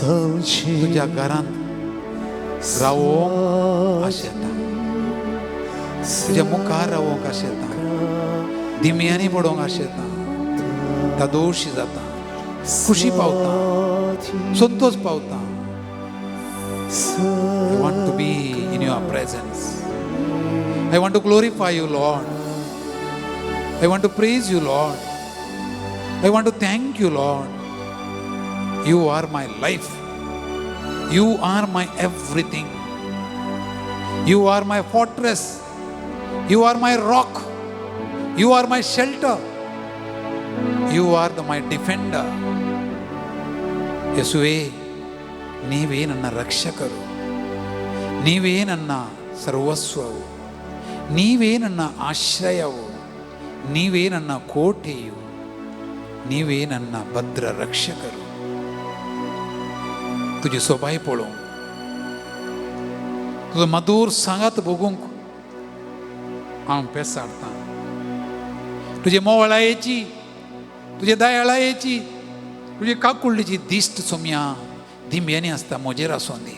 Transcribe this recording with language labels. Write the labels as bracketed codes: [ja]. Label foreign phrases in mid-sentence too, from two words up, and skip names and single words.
[kok] तुज्या घरांत रावोंक आशेता तुझ्या मुखार रावोंक आशें येता धिम्यांनी पडोंक आशें येता ता दोशी जाता खुशी पावता संतोष पावता [en] I want to be in your presence. I want to glorify you, Lord. I want to praise you, Lord. I want to thank you, Lord. You are my life. You are my everything. You are my fortress. You are my rock. You are my shelter. You are my defender. [kn] ಯೇಸುವೇ ನೀವೇ ನನ್ನ ರಕ್ಷಕರು, ನೀವೇ ನನ್ನ ಸರ್ವಸ್ವವು, ನೀವೇ ನನ್ನ ಆಶ್ರಯವು, ನೀವೇ ನನ್ನ ಕೋಟೆಯು, ನೀವೇ ನನ್ನ ಭದ್ರ ರಕ್ಷಕರು. [kok] तुझी सोबाय पळोवंक तुजो मधुर सांगात बघूंक हांव पेसाडटा. तुजे मोवळायेची, तुजे दयाळायेची, तुजे काकुळ्ळेची दिश्ट सोम्या धिंब्यांनी आसता म्हजेर आसूं दी.